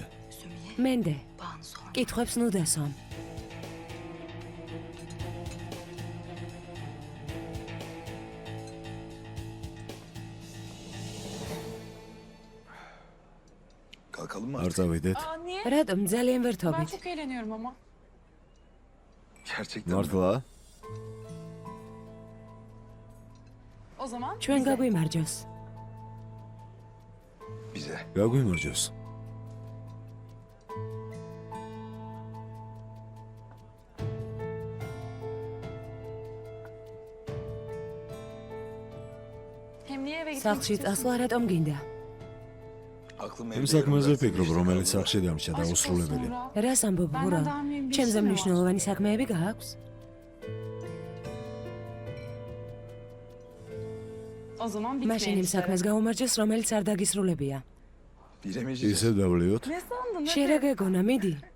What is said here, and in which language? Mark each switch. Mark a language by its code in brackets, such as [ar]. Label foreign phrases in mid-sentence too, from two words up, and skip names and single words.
[ka] მენდე, კითხვებს ნუ დასვამ. არ წავიდეთ. რატომ ძალიან ვერთობით? [tr] Çok eğleniyorum ama. [ka] მართლა? [tr] O zaman [ka] ჩვენ გაგვიმარჯოს. გაგვიმარჯოს. [tr] hem niye eve gitmek [ka] სახლში წასვლა რატომ გინდა? იმ საქმეზე ვფიქრობ, რომელიც სახლში დამრჩა და უსრულებელი. რას ამბობ, ვურალ? ჩემზე მნიშვნელოვანი საქმეები გააქვს? [tr] O zaman [ka] მაშინ იმ საქმეს გაუმარჯოს, რომელიც არ დაგისრულებია. ისე დავლიოთ? [tr] Ne sandın? [ka] შენ რა გეგონა, მიდი.